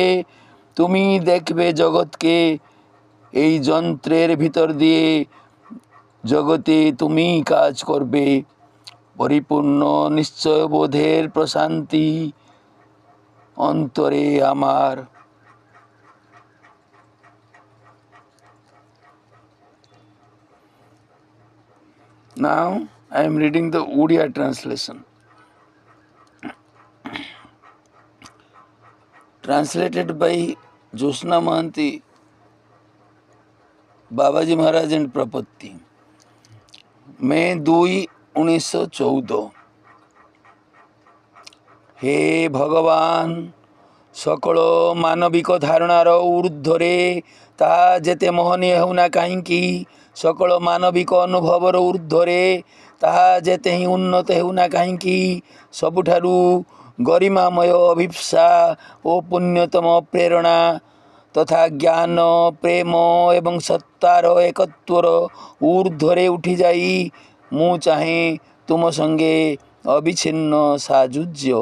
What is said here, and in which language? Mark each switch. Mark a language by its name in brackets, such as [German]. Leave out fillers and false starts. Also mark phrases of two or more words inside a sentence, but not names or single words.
[Bangla] তুমি দেখবে জগৎকে এই যন্ত্রের ভিতর দিয়ে। জগতে তুমি কাজ করবে। পরিপূর্ণ নিশ্চয়বোধের প্রশান্তি অন্তরে আমার। [English] Now I am reading the Odia translation. Translated by Josna Mahanti, Babaji Maharaj and Prapatti. May 2, 1914. [Odia] ହେ ଭଗବାନ, ସକଳ ମାନବିକ ଧାରଣାର ଊର୍ଦ୍ଧ୍ୱରେ ତାହା ଯେତେ ମହନୀୟ ହେଉନା କାହିଁକି, সকল ମାନବିକ ଅନୁଭବର ଊର୍ଦ୍ଧ୍ୱରେ ତାହା ଯେତେ ହିଁ ଉନ୍ନତ ହେଉନା କାହିଁକି, ସବୁଠାରୁ ଗରିମାମୟ ଅଭିପ୍ସା ଓ ପୁଣ୍ୟତମ ପ୍ରେରଣା ତଥା ଜ୍ଞାନ, ପ୍ରେମ ଏବଂ ସତ୍ତାର ଏକତ୍ୱର ଊର୍ଦ୍ଧ୍ୱରେ ଉଠିଯାଇ ମୁଁ ଚାହେଁ ତୁମ ସଙ୍ଗେ ଅବିଚ୍ଛିନ୍ନ ସାଯୁଜ୍ୟ।